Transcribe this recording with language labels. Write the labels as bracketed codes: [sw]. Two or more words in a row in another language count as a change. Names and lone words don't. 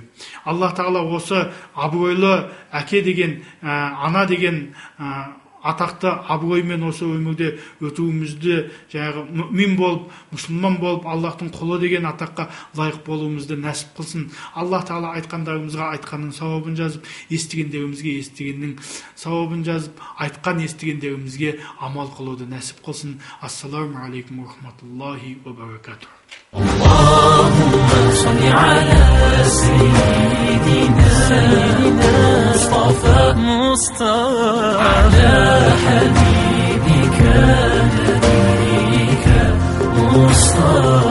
[kk] Аллах тағала осы абыройлы әке деген, ана деген атақты абыроймен осы өмірде өтуімізді, жаңағы мүмин болып, мұсылман болып, Аллахтың құлы деген атаққа лайық болуымызды нәсіп қылсын. Аллах тағала айтқандарымызға айтқанның сауабын жазып, естігендерімізге естігеннің сауабын жазып, айтқан естігендерімізге амал қылуды нәсіп қылсын. [ar] السلام عليكم ورحمة الله وبركاته. اللهم صل على سيدنا مصطفى على حبيبك نبيك مصطفى